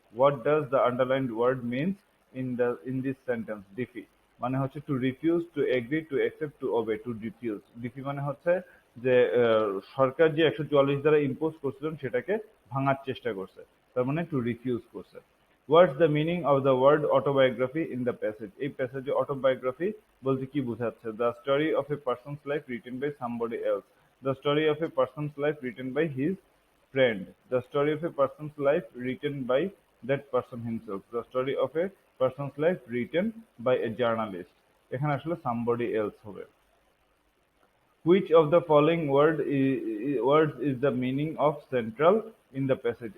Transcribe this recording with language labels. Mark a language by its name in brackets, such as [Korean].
[English] What does the underlined word means in this sentence? Defy [Bangla] মানে হচ্ছে [English] to refuse, to agree, to accept, to obey, to refuse. [Bangla] Defy মানে হচ্ছে যে সরকার যে 144 দ্বারা ইম্পোজ করছিলেন সেটাকে ভাঙার চেষ্টা করছে, তার মানে [English] to refuse [Bangla] করছে। [English] What's the meaning of the word autobiography in the passage? [Bangla] এই প্যাসেজে অটোবায়োগ্রাফি বলতে কি বোঝাচ্ছে? [English] The story of a person's life written by somebody else, the story of a person's life written by his friend, the story of a person's life written by that person himself, the story of a person's life written by a journalist. [Bangla] এখানে আসলে [English] somebody else [Bangla] হবে। [English] Which of the following words is the meaning of central in the passage?